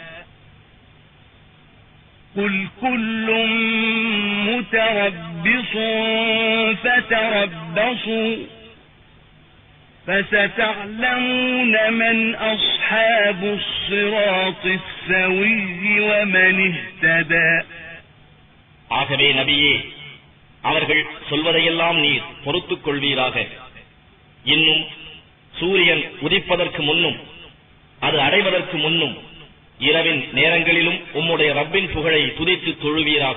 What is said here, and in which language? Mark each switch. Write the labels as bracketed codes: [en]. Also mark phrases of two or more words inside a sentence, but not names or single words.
[ar] قل كل متربص فتربصوا فستعلمون من أصحاب الصراط السوي ومن اهتدى. [ta] ஆகவே நபியே, அவர்கள் சொல்வதையெல்லாம் நீர் பொறுத்துக் கொள்வீராக. இன்னும் சூரியன் உதிப்பதற்கு முன்னும் அது அடைவதற்கு முன்னும் இரவின் நேரங்களிலும் உம்முடைய ரப்பின் புகழை துதித்து தொழுவீராக.